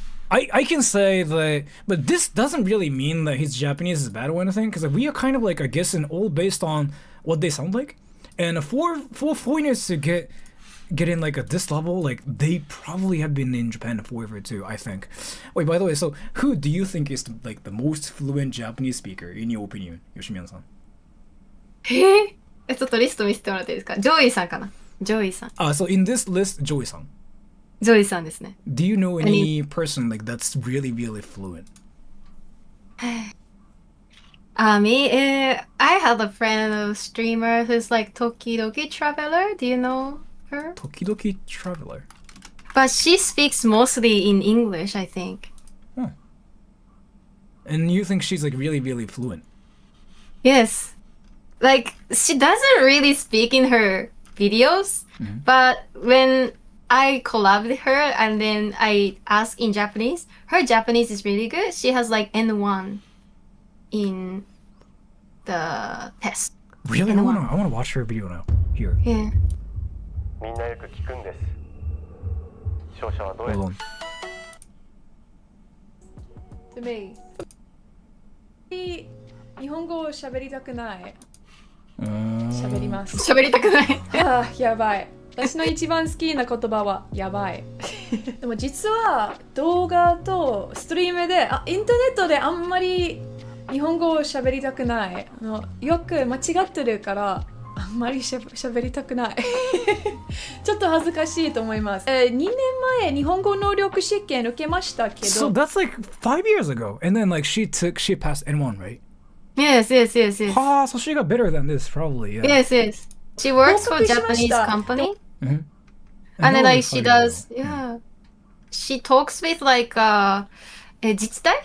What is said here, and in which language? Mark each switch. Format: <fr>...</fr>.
<en>I can say that, but this doesn't really mean that his Japanese is bad or anything, because we are kind of like, I guess, all based on what they sound like. And for foreigners to get in like at this level, like they probably have been in Japan forever too, I think. Wait, by the way, so who do you think is like the most fluent Japanese speaker in your opinion, Yoshimiya-san?</en> <ja>ちょっとリスト見せてもらっていいですか？ジョイさんかな？ジョイさん。</ja> <en>So in this list, Joey-san.</en> <ja>ジョイさんですね。</ja> <en>Do you know any person like that's really, really fluent? Me, I have a friend, a streamer who's like Tokidoki Traveler. Do you know her? Tokidoki Traveler. But she speaks mostly in English, I think. And you think she's like really, really fluent? Yes. Like, she doesn't really speak in her videos, but when I collab with her and then I ask in Japanese, her Japanese is really good. She has like N1 in the test. Really? I wanna watch her video now. Here. Yeah.</en> <ja>みんなよく聞くんです。勝者はどうや</ja> <en>Hold on. To me.</en> <ja>日本語を喋りたくない。喋ります。喋りたくない。やばい。私の一番好きな言葉はやばい。でも実は動画とストリームで、インターネットであんまり日本語を喋りたくない。よく間違ってるからあんまり喋りたくない。ちょっと恥ずかしいと思います。2年前日本語能力試験受けましたけど。</ja> <en>So that's like 5 years ago, and then like she passed N1, right? Yes. So she got better than this, probably. Yeah. Yes. She works for a Japanese company. And then like she does, she talks with like 自治体?</en>